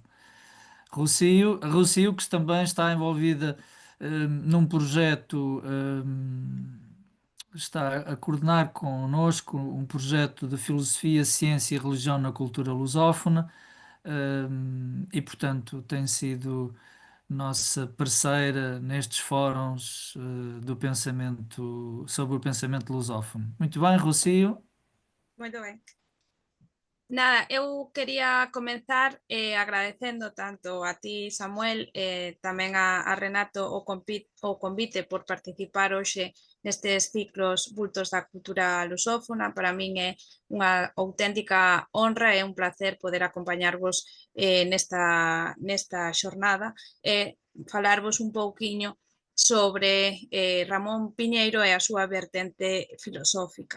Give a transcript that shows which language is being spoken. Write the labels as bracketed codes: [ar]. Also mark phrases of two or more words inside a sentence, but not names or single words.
[pt] A Rocio, que também está envolvida num projeto, está a coordenar connosco um projeto de filosofia, ciência e religião na cultura lusófona, e, portanto, tem sido nossa parceira nestes fóruns do pensamento, sobre o pensamento lusófono. Muito bem, Rocio. Muito ben. [gl] Nada, eu quería comenzar agradecendo tanto a ti, Samuel, tamén a Renato o convite por participar hoxe nestes ciclos Vultos da Cultura Lusófona. Para min é unha auténtica honra e un placer poder acompañarvos nesta xornada e falarvos un pouquiño sobre Ramón Piñeiro e a súa vertente filosófica.